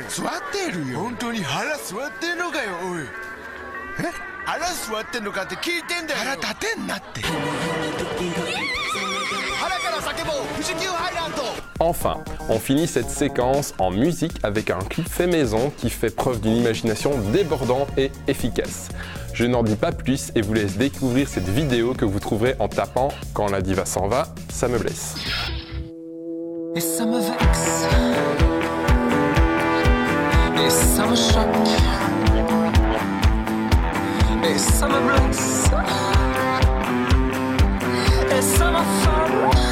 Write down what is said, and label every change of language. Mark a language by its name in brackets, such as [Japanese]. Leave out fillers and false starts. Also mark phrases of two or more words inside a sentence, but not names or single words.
[Japanese] 座ってるよ。本当に腹座ってんのかよ、おい。え？腹座ってんのかって聞いてんだよ。腹立てんなって。腹から叫ぼう、富士急ハイランド。 [French] Enfin, on finit cette séquence en musique avec un clip fait maison qui fait preuve d'une imagination débordante et efficace. Je n'en dis pas plus et vous laisse découvrir cette vidéo que vous trouverez en tapant « Quand la diva s'en va, ça me blesse ». Et ça me vexe, et ça me choque, et ça me blesse, et ça m'affole.